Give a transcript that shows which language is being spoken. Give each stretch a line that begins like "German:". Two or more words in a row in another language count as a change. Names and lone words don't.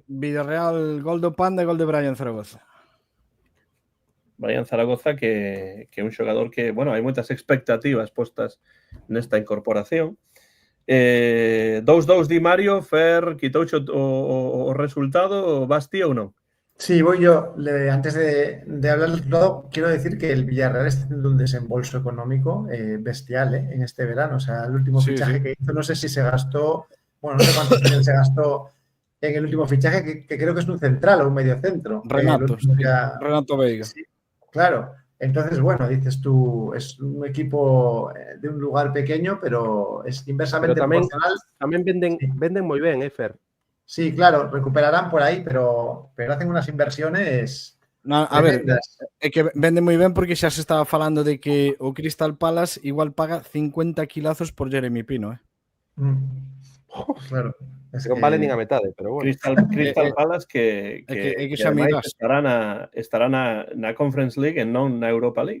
Galician: Villarreal, gol do Panda e gol de Brian Zaragoza. Brian Zaragoza que é un xogador que, bueno, hai moitas expectativas postas nesta incorporación. 2-2 di Mario, Fer, quitouche o resultado, vas ti ou non?
Spanish: Sí, voy yo. Antes de hablar del todo, quiero decir que el Villarreal está haciendo un desembolso económico bestial en este verano. O sea, el último fichaje que hizo, no sé si se gastó, bueno, no sé cuántos millones se gastó en el último fichaje, que creo que es un central o un mediocentro. Renato Veiga. Sí, claro. Entonces, bueno, dices tú, es un equipo de un lugar pequeño, pero es inversamente proporcional. También venden muy bien, Fer. Sí, claro, recuperarán por ahí, pero hacen unas inversiones.
Galician: No, a ver, é que vende moi ben porque xa se estaba falando de que o Crystal Palace igual paga 50 kilazos por Jeremy Pino, Claro. Non vale nin a metade, pero bueno. Crystal Palace que estará na Conference League e non na Europa League.